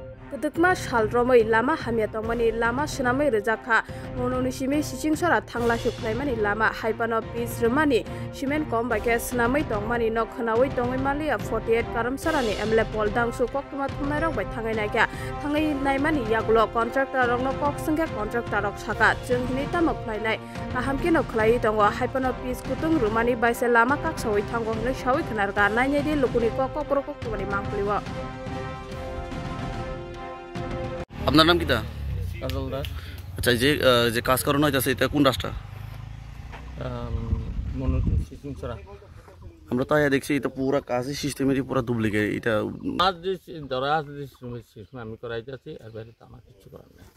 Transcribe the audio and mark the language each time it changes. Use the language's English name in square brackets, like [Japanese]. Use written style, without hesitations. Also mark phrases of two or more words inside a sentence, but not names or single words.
[Kok Borok] Kedekma shalromai lama hamya tongmani lama senamai rejaka mononishimi sichingsora thangla suklaimani lama haipano pis remani simen kom bake senamai tongmani nokhanawai tongoi malia 48 karamsarani emle poldang su koktuma thunai rok bai thangai naikya thangai naimani yaklo contractor rok no kok sangke contractor rok saka jenghini tamok khlainai ahamke no khlai tongo haipano pis kutung rumani baise lama kak sawai thango hne sawai khnarga nainai di lukuni kok prokok tumani mangpliwa। [Bangla] আপনার নাম কিটা? কাজল দাস। আচ্ছা যে কাজ করানো হইতাছে এটা কোন রাস্তা? সিংসরা। আমরা তো দেখছি এটা পুরো কাজের সিস্টেমেরই পুরো ডুপ্লিকেট। এটা আজ যে ধরা আছে সিস্টেম আমি করাইতেছি আর বাইরে তো আমার কিছু করার নাই।